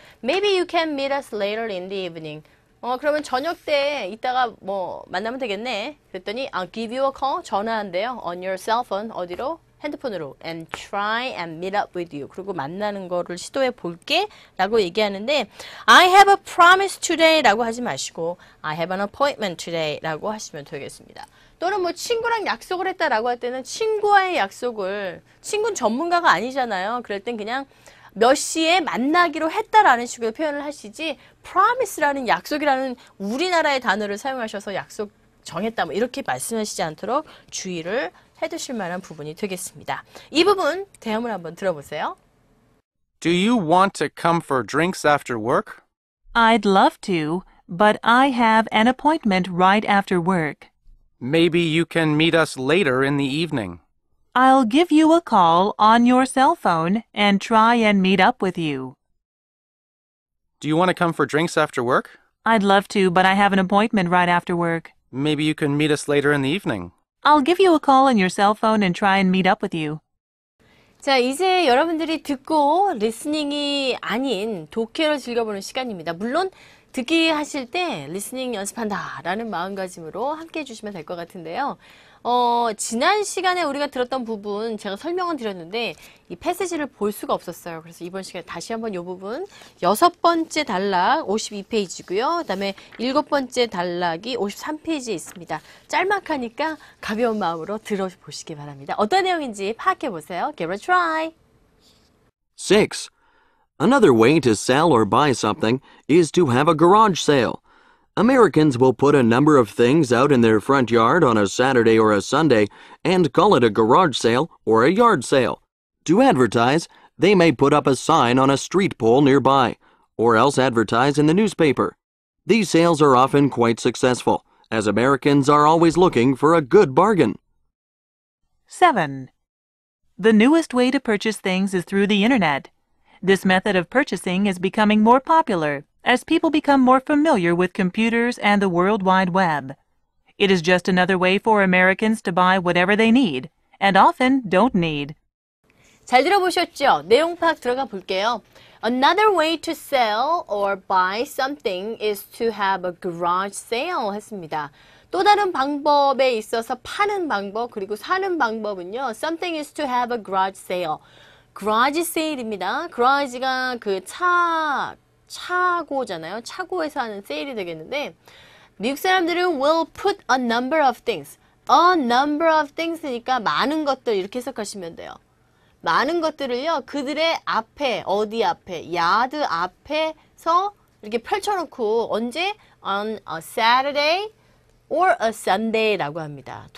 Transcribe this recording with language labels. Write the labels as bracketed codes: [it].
[en] Maybe you can meet us later in the evening. [ko] 그러면 저녁 때 이따가 뭐 만나면 되겠네. 그랬더니 [en] I'll give you a call. [ko] 전화한대요. [en] On your cell phone. [ko] 어디로? 핸드폰으로. [en] And try and meet up with you. [ko] 그리고 만나는 거를 시도해 볼게 라고 얘기하는데 [en] I have a promise today [ko] 라고 하지 마시고 [en] I have an appointment today [ko] 라고 하시면 되겠습니다. 또는 뭐 친구랑 약속을 했다라고 할 때는 친구와의 약속을, 친구는 전문가가 아니잖아요. 그럴 땐 그냥 몇 시에 만나기로 했다라는 식으로 표현을 하시지 promise라는 약속이라는 우리나라의 단어를 사용하셔서 약속 정했다 뭐 이렇게 말씀하시지 않도록 주의를 해두실 만한 부분이 되겠습니다. 이 부분 대화문 한번 들어보세요. [en] Do you want to come for drinks after work? I'd love to, but I have an appointment right after work. Maybe you can meet us later in the evening. I'll give you a call on your cell phone and try and meet up with you. Do you want to come for drinks after work? I'd love to, but I have an appointment right after work. Maybe you can meet us later in the evening. I'll give you a call on your cell phone and try and meet up with you. [ko] 자, 이제 여러분들이 듣고 리스닝이 아닌 독해를 즐겨보는 시간입니다. 물론 듣기 하실 때 리스닝 연습한다 라는 마음가짐으로 함께 해주시면 될 것 같은데요. 지난 시간에 우리가 들었던 부분 제가 설명은 드렸는데 이 패시지를 볼 수가 없었어요. 그래서 이번 시간에 다시 한번 이 부분 6번째 단락 52페이지고요. 그 다음에 7번째 단락이 53페이지에 있습니다. 짤막하니까 가벼운 마음으로 들어보시기 바랍니다. 어떤 내용인지 파악해 보세요. [en] Give it a try. 6. Another way to sell or buy something is to have a garage sale. Americans will put a number of things out in their front yard on a Saturday or a Sunday and call it a garage sale or a yard sale. To advertise, they may put up a sign on a street pole nearby, or else advertise in the newspaper. These sales are often quite successful, as Americans are always looking for a good bargain. 7. The newest way to purchase things is through the internet. This method of purchasing is becoming more popular as people become more familiar with computers and the World Wide Web. It is just another way for Americans to buy whatever they need, and often don't need. [ko] 잘 들어보셨죠? 내용 파악 들어가 볼게요. [en] Another way to sell or buy something is to have a garage sale [ko] 했습니다. 또 다른 방법에 있어서 파는 방법 그리고 사는 방법은요. [en] Something is to have a garage sale. [ko] garage sale입니다. garage가 그 차고잖아요. 차고에서 하는 세일이 되겠는데 미국 사람들은 [en] will put a number of things. [ko] a number of things니까 많은 것들 이렇게 해석하시면 돼요. 많은 것들을요. 그들의 앞에 어디 앞에 야드 앞에서 이렇게 펼쳐놓고 언제 [en] on a Saturday or a Sunday [ko] 라고 합니다.